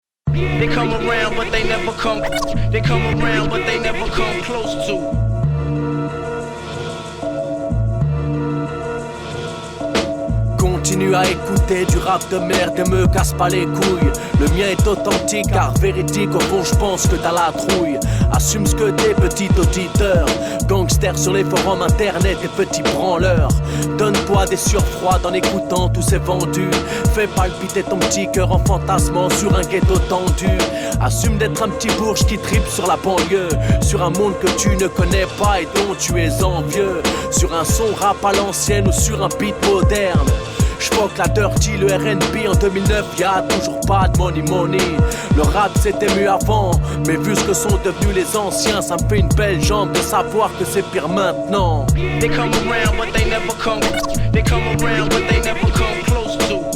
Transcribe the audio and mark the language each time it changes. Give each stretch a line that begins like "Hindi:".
English: They come around but they never come. They come around but they never come close to.
French: Continue à écouter du rap de merde et me casse pas les couilles. Le mien est authentique car véridique, au fond je pense que t'as la trouille. Assume ce que t'es, petit auditeur. Gangster sur les forums internet et petit branleur. Donne-toi des surfroids en écoutant tous ces vendus. Fais palpiter ton petit cœur en fantasmant sur un ghetto tendu. Assume d'être un petit bourge qui tripe sur la banlieue. Sur un monde que tu ne connais pas et dont tu es envieux. Sur un son rap à l'ancienne ou sur un beat moderne. J'foque la dirty, le R&B en 2009, y'a toujours pas de money. Le rap c'était mieux avant, mais vu ce que sont devenus les anciens, ça me fait une belle jambe de savoir que c'est pire maintenant.
English: They come around but they never come. They come around but they never come close to.